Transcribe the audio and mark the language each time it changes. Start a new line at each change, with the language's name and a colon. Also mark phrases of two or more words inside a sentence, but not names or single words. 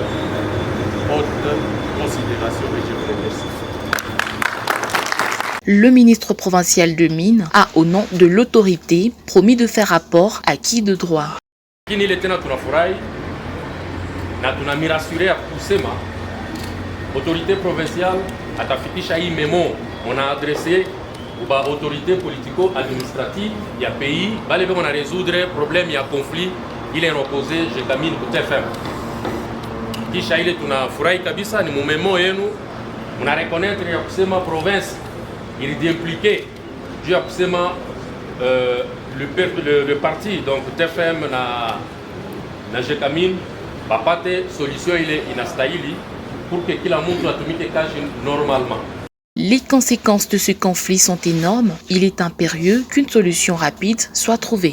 French: Autre considération et je vous remercie. Le ministre provincial de Mines a, au nom de l'autorité, promis de faire rapport à qui de droit. Autorité provinciale
Swahili: atafikisha hii
French: memo on a adressé aux autorités politico-administratives ya pays bale on a résoudre problème ya conflit
Swahili: ile inopose
French: Gécamine ku TFM.
Swahili: Kisha ile tunafurahi kabisa ni mumemo yenu muna reconnaître ya kusema province
French: il est impliqué
Swahili: juu ya kusema
French: le parti donc
Swahili: TFM na Gécamine bapate solution ile inastahili
French: pour que
Swahili: kila mtu atumike kazi normalement.
French: Les conséquences de ce conflit sont énormes. Il est impérieux qu'une solution rapide soit trouvée.